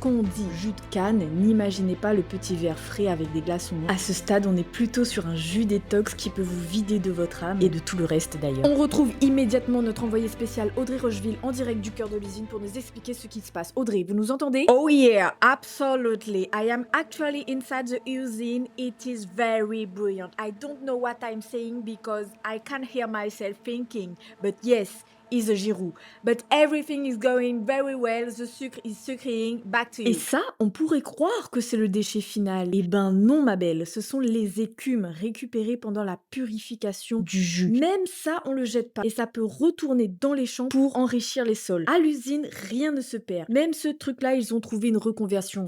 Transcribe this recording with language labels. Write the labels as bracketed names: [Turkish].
[French] Quand on dit jus de canne, n'imaginez pas le petit verre frais avec des glaçons. À ce stade, on est plutôt sur un jus détox qui peut vous vider de votre âme et de tout le reste d'ailleurs. On retrouve immédiatement notre envoyé spécial Audrey Rocheville en direct du cœur de l'usine pour nous expliquer ce qui se passe. Audrey, vous nous entendez? [English] Oh yeah, absolutely. I am actually inside the usine. It is very brilliant. I don't know what I'm saying because I can't hear myself thinking, but yes, is a Giroud. But everything is going very well. The sucre is sucring. Back to you. [French] Et ça, on pourrait croire que c'est le déchet final. Eh ben non, ma belle. Ce sont les écumes récupérées pendant la purification du jus. Même ça, on le jette pas. Et ça peut retourner dans les champs pour enrichir les sols. À l'usine, rien ne se perd. Même ce truc-là, ils ont trouvé une reconversion.